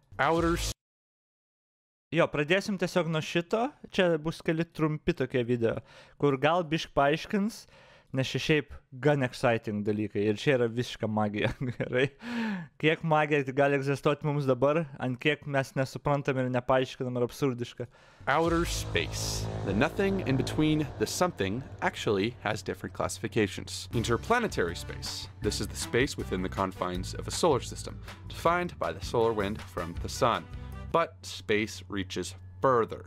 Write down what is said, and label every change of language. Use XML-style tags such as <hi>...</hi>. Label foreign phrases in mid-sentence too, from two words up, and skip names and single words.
<lt>Jo, pradėsim tiesiog nuo šito, čia bus keli trumpi tokie video, kur gal bišk paaiškins, nes šiaip gan exciting dalykai ir čia yra visiška magija, gerai. Kiek magija gali egzistuoti mums dabar, ant kiek mes nesuprantam ir nepaaiškinam ir absurdiška.</lt> <en>Outer space. The nothing in between the something actually has different classifications. Interplanetary space. This is the space within the confines of a solar system, defined by the solar wind from the sun. But space reaches further.</en>